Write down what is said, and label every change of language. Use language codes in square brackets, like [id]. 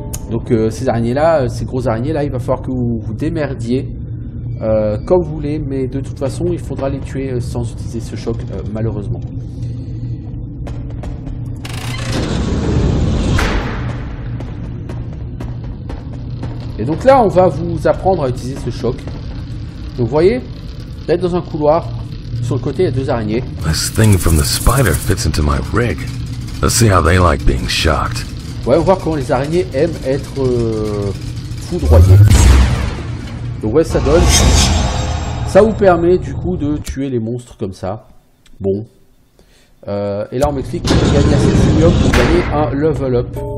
[fr] Donc ces araignées-là, ces grosses araignées-là, il va falloir que vous vous démerdiez comme vous voulez, mais de toute façon, il faudra les tuer sans utiliser ce choc, malheureusement. Et donc là, on va vous apprendre à utiliser ce choc. Donc vous voyez, vous êtes dans un couloir, sur le côté il y a deux araignées. [en] This thing from the spider fits into my rig. Let's see how they like being shocked. [fr] Ouais, on va voir comment les araignées aiment être foudroyées. Donc ouais, ça donne. Ça vous permet du coup de tuer les monstres comme ça. Bon. Et là on m'explique que j'ai gagné assez de fluium pour gagner un level up.